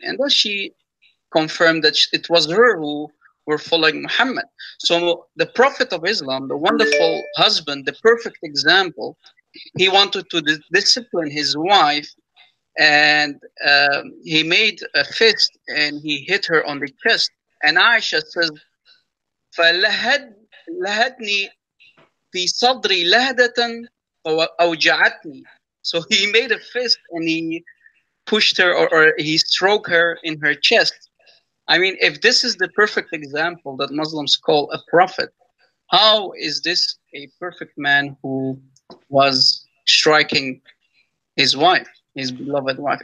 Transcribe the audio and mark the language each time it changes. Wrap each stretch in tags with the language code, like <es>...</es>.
<en>And then she confirmed that it was her who were following Muhammad. So the Prophet of Islam, the wonderful husband, the perfect example, he wanted to discipline his wife, and he made a fist and he hit her on the chest. And Aisha says,</en> <ar>فلهدني في صدري لهدة أوجعتني.</ar> <en>So he made a fist and he pushed her, or he stroked her in her chest. I mean, if this is the perfect example that Muslims call a prophet, how is this a perfect man who was striking his wife, his beloved wife?</en>